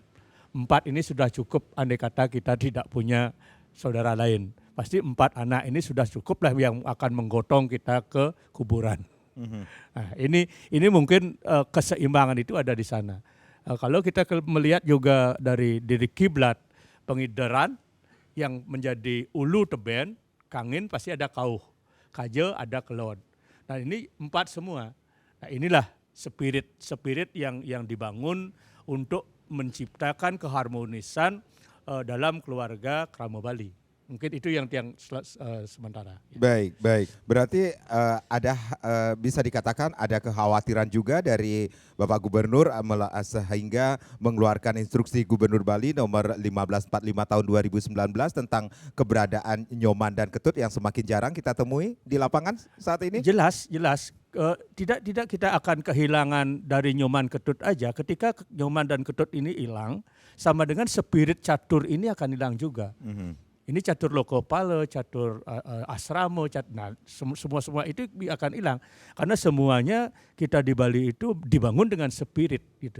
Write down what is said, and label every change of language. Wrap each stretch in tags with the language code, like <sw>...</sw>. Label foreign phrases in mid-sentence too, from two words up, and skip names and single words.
<id>4 ini sudah cukup andai kata kita tidak punya saudara lain. Pasti 4 anak ini sudah cukup lah yang akan menggotong kita ke kuburan. Nah, ini mungkin keseimbangan itu ada di sana. Kalau kita melihat juga dari kiblat pengideran yang menjadi</id> <ban>ulu teben,</ban> <id>kangin pasti ada kauh, kaje ada kelon. Nah ini 4 semua. Nah inilah spirit yang dibangun untuk menciptakan keharmonisan dalam keluarga Krama Bali. Mungkin itu yang sementara. Baik, baik. Berarti bisa dikatakan ada kekhawatiran juga dari Bapak Gubernur sehingga mengeluarkan instruksi Gubernur Bali nomor 1545 tahun 2019 tentang keberadaan nyoman dan ketut yang semakin jarang kita temui di lapangan saat ini. Jelas. Tidak kita akan kehilangan dari nyoman ketut aja. Ketika nyoman dan ketut ini hilang, sama dengan spirit catur ini akan hilang juga. Ini catur lokopale, catur asramo, semua itu akan hilang karena semuanya kita di Bali itu dibangun dengan spirit gitu.</id>